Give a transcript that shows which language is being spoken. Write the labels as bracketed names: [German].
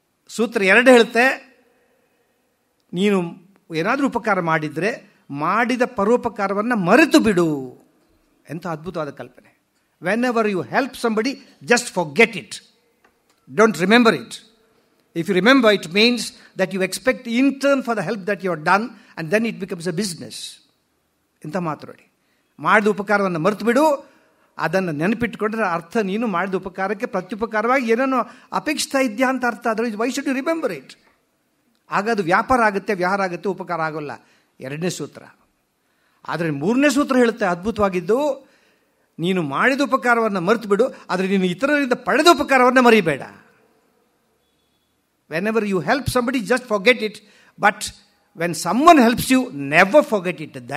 [Kannada] ಸೂತ್ರ 2 ಹೇಳುತ್ತೆ, ನೀನು ಏನಾದರೂ ಉಪಕಾರ ಮಾಡಿದರೆ ಮಾಡಿದ ಪರೋಪಕಾರವನ್ನು ಮರೆತು ಬಿಡು. ಎಂಥ ಅದ್ಭುತವಾದ ಕಲ್ಪನೆ. [English] When ever you help somebody, just forget it, don't remember it. If you remember, it means that you expect in turn for the help that you have done, and then it becomes a business. [Kannada] ಇಂಥ ಮಾತು ನೋಡಿ. ಮಾಡಿದ ಉಪಕಾರವನ್ನು ಮರೆತು ಬಿಡು. ಅದನ್ನು ನೆನಪಿಟ್ಟುಕೊಂಡ್ರೆ ಅರ್ಥ ನೀನು ಮಾಡಿದ ಉಪಕಾರಕ್ಕೆ ಪ್ರತ್ಯುಪಕಾರವಾಗಿ ಏನೋ ಅಪೇಕ್ಷಿಸ್ತಾ ಇದೆಯಾ ಅಂತ ಅರ್ಥ. ಅದರ [English] Why should you remember it. [Kannada] ಆಗ ಅದು ವ್ಯಾಪಾರ ಆಗುತ್ತೆ, ವ್ಯವಹಾರ ಆಗುತ್ತೆ, ಉಪಕಾರ ಆಗೋಲ್ಲ. 2ನೇ ಸೂತ್ರ. ಆದರೆ 3ನೇ ಸೂತ್ರ ಹೇಳುತ್ತೆ ಅದ್ಭುತವಾಗಿದ್ದು, ನೀನು ಮಾಡಿದ ಉಪಕಾರವನ್ನು ಮರೆತು ಬಿಡು, ಆದರೆ ನೀನು ಇತರರಿಂದ ಪಡೆದ ಉಪಕಾರವನ್ನು ಮರಿಬೇಡ. [English] Whenever you help somebody, just forget it. But when someone helps you, never forget it.